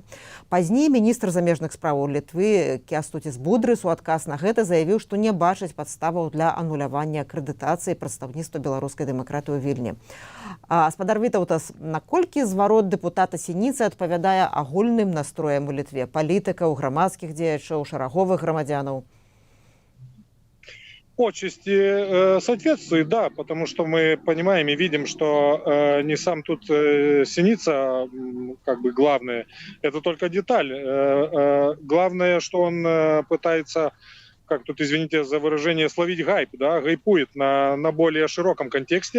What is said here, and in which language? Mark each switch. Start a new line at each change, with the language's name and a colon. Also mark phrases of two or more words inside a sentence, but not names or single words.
Belarusian: Пазней міністр замежных справаў Літвы Кястутіс Будрыс у адказ на гэта заявіў, што не бачыць падставаў для анулявання акрэдытацыі прадстаўніцтва беларускай дэмакратыі ў Вільні. Гаспадар Вітаўтас, наколькі зварот дэпутата Сініцы адпавядае агульным настроям у Літве палітыкаў, грамадскіх дзеячаў, шараговых грамадзянаў?
Russian: Отчасти соответствует, да, потому что мы понимаем и видим, что не сам тут Синица, как бы главное, это только деталь. Главное, что он пытается, как тут, извините за выражение, словить гайп, да, гайпует на более широком контексте.